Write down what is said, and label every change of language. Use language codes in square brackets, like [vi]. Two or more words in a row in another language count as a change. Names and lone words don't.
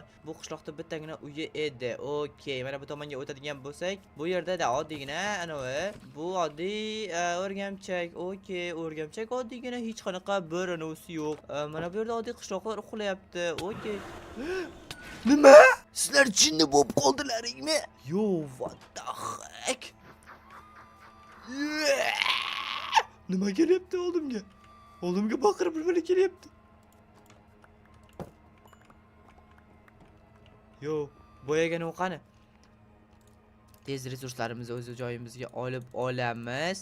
[uz] Bu qishloqda bittagina uyi edi. Okey, mana bu tomonga o'tadigan bo'lsak, bu yerda oddiygina anavi, bu oddiy o'rgamchak. Okey, o'rgamchak oddiygina, hech qanaqa bir anavisi yo'q. Mana bu yerda oddiy qishloqlar uxlayapti. Okey. Nima? Sizlar jinni bo'lib qoldilaringmi? [en] Yo, what the heck? [uz] Nima kelyapti oldimga? Oldimga baqirib bir kelyapti. Yo, boyagan u qani? Tez resurslarimizni o'z joyimizga olib olamiz.